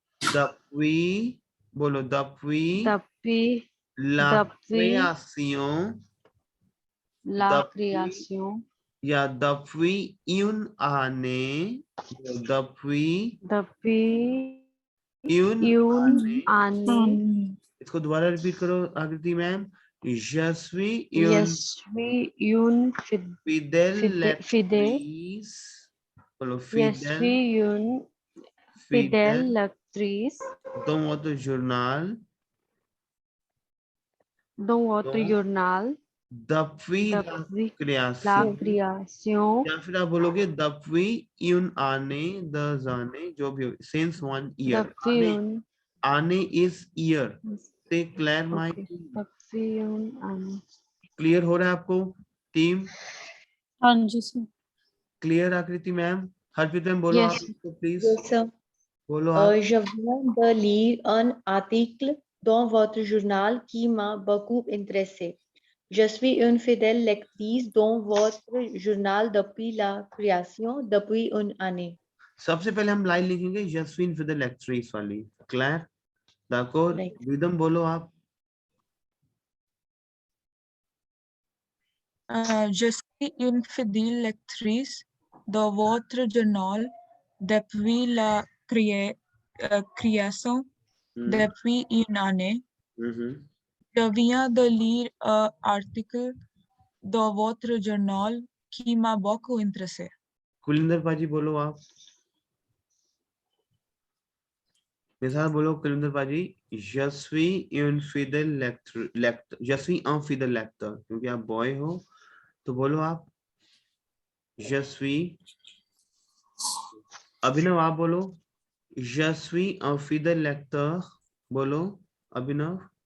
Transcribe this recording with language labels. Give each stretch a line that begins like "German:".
French: depuis,
Hindi: बोलो
French: depuis दपी la depuis création, ला depuis क्रियासियों या depuis une année, depuis दपी une यून année। आने
Hindi: इसको दोबारा रिपीट करो आकृति ma'am.
French: je suis une यशवी यून fidèle फिदे lectrice,
Hindi: बोलो
French: यशवी fidèle यून फिदेल fidèle लेक्ट्रिस dans votre journal दो वॉत्र dont यूरनाल depuis la दपी ला création, क्रियासियों
Hindi: या फिर आप बोलोगे
French: depuis une année, 2 années,
Hindi: जो भी हो,
English: since 1 year।
French: दपी यून
English: आने is year। से क्लियर माई,
French: ओके दपी यून आने।
Hindi: क्लियर हो रहा है आपको टीम? हाँ जी सर। क्लियर आकृति मैम? हरप्रीत मैम बोलो आप
English: Yes.
Hindi: इसको प्लीज,
English: Yes, sir.
Hindi: बोलो आप।
French: Je viens de lire un article dans votre journal qui m'a beaucoup intéressé. Je suis une fidèle lectrice dans votre journal depuis la création, depuis une année.
Hindi: सबसे पहले हम line लिखेंगे जस्विन for the लेक्चरीज वाली।
English: Clear?
French: d'accord?
English: Right.
Hindi: विदम बोलो आप।
French: Je suis une fidèle lectrice de votre journal depuis la création, depuis une année. Je viens de lire un article de votre journal qui m'a beaucoup intéressé.
Hindi: कुलिंदर पाजी बोलो आप, मेरे साथ बोलो कुलिंदर पाजी।
French: Je suis un fidèle lecteur, je suis un fidèle lecteur,
Hindi: क्योंकि आप boy हो तो बोलो आप
French: je suis,
Hindi: अभिनव आप बोलो
French: je suis un fidèle lecteur,
Hindi: बोलो अभिनव.